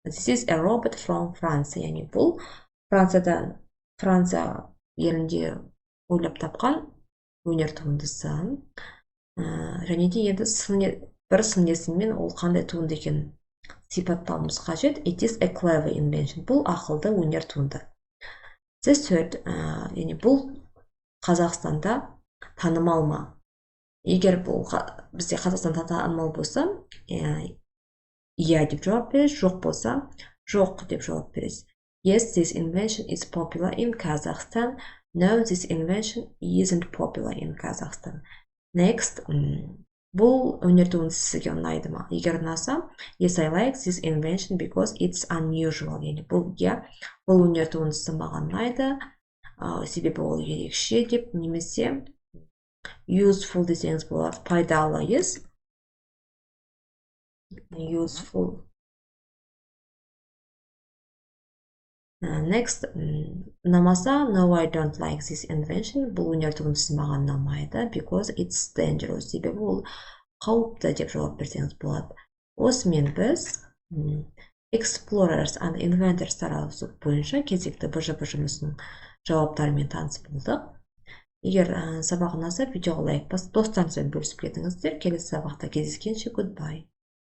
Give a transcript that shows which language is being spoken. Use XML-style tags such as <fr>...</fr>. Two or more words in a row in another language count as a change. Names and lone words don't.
<en>This is a robot from France.</en> <kk>Яғни бұл Франция елінде ойлап тапқан өнер туындысы. Және де енді бір сын есіммен ол қандай туынды екенін сипаттауымыз қажет.</kk> <en>It is a clever invention.</en> <kk>Бұл ақылды өнер туынды.</kk> <en>The third,</en> <kk>яғни бұл Қазақстанда танымал ма? Егер бұл бізде Қазақстанда танымал болса, иә деп жауап бересіз, жоқ болса, жоқ деп жауап бересіз.</kk> <en>Yes, this invention is popular in Kazakhstan. No, this invention isn't popular in Kazakhstan. Next,</en> <kk>бұл өнер туындысы сізге ұнайды ма? Егер ұнаса,</kk> <en>yes, I like this invention because it's unusual.</en> <kk>Яғни бұл өнер туындысы маған ұнайды, себебі ол ерекше деп, немесе useful десеңіз болады, пайдалы,</kk> <en>yes? Useful. Next, ұнамаса, no, I don't like this invention.</en> <kk>Бұл өнер туындысы маған ұнамайды,</kk> <en>because it's dangerous.</en> <kk>Себебі ол қауіпті деп жауап берсеңіз болады. Осымен біз</kk> <en>explorers and inventors</en> <kk>тарауы бойынша кезекті БЖБ жұмысының жауаптарымен танысып болдық. Егер сабақ ұнаса, видеоға лайк басып, достарыңызбен бөлісіп кетіңіздер. Келесі сабақта кездескенше, goodbye.</kk>